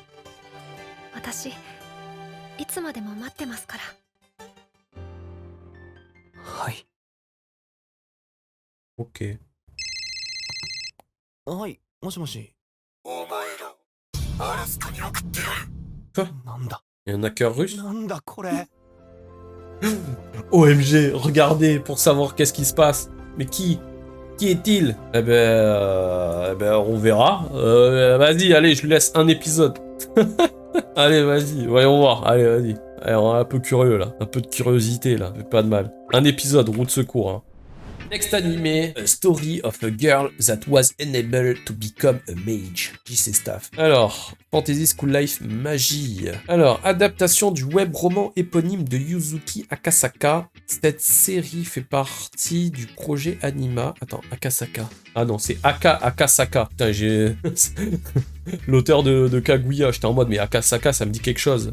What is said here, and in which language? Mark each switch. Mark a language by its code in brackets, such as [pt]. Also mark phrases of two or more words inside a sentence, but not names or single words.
[ja] 私、いつまでも待ってますから。はい。 Ok. はい、もしもし。お前ら、アラスカに送ってやる。なんだ。 [fr] Il y a un hacker russe. [ja] なんだこれ。 [fr] OMG, regardez pour savoir qu'est-ce qui se passe. Mais qui est-il? Eh ben, on verra. Vas-y, allez, je lui laisse un épisode. Allez, vas-y, voyons voir. Allez, vas-y. Allez, on est un peu curieux, là. Un peu de curiosité, là. Pas de mal. Un épisode, roue de secours, hein. [en] Next anime, A Story of a Girl That Was Unable to Become a Mage. [fr] JC Staff. Alors, [en] Fantasy School Life [fr] Magie. Alors, adaptation du web roman éponyme de Yuzuki Akasaka. Cette série fait partie du projet Anima. Attends, Akasaka. Ah non, c'est Akasaka. Putain, j'ai... L'auteur de Kaguya. J'étais en mode, mais Akasaka, ça me dit quelque chose.